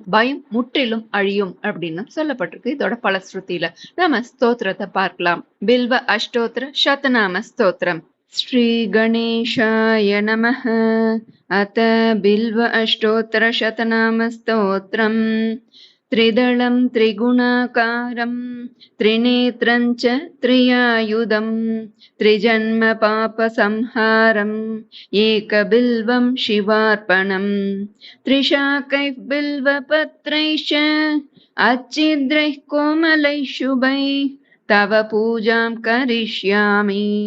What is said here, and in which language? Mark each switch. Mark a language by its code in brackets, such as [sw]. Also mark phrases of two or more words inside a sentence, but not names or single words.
[ta] பயம் முற்றிலும் அழியும் அப்படின்னு சொல்லப்பட்டிருக்கு இதோட பலஸ்ருதியில. நாம ஸ்தோத்திரத்தை பார்க்கலாம். பில்வ அஷ்டோத்திர சதநாம ஸ்தோத்திரம். [sa] श्री गणेशाय नमः. अथ बिल्व अष्टोत्तर शतनाम स्तोत्रम्. त्रिदलं त्रिगुणाकारं त्रिनेत्रं च त्रियायुधं त्रिजन्म पापसंहारं एकबिल्वं शिवार्पणं त्रिशाकैः बिल्वपत्रैश्च अच्छिद्रैः कोमलैः शुभैः तव पूजां करिष्यामि